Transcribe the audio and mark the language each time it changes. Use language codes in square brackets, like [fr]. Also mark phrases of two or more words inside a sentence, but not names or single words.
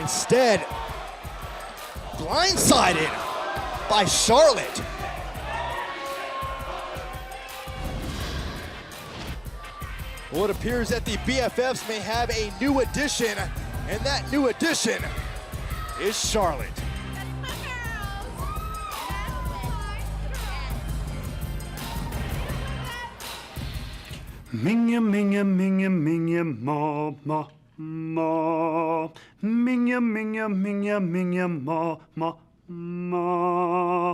[en] Instead, blindsided by Charlotte. Well, it appears that the BFFs may have a new addition, and that new addition is Charlotte. Minga, minga, minga, minga, ma, ma, ma. Minga, minga, minga, minga, ma, ma, ma.